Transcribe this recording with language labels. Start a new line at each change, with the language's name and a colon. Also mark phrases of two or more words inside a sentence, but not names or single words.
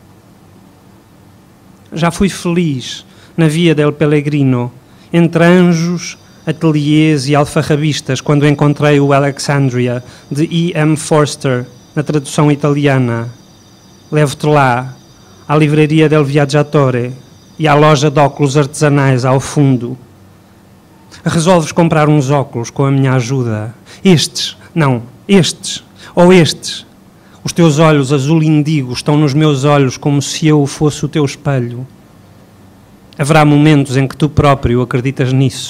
Portuguese: Já fui feliz na Via del Pellegrino, entre anjos, ateliês e alfarrabistas, quando encontrei o Alexandria, de E.M. Forster, na tradução italiana. Levo-te lá, à livraria del Viaggiatore e à loja de óculos artesanais ao fundo. Resolves comprar uns óculos com a minha ajuda. Estes, não, estes, ou estes. Os teus olhos azul indigo estão nos meus olhos como se eu fosse o teu espelho. Haverá momentos em que tu próprio acreditas nisso.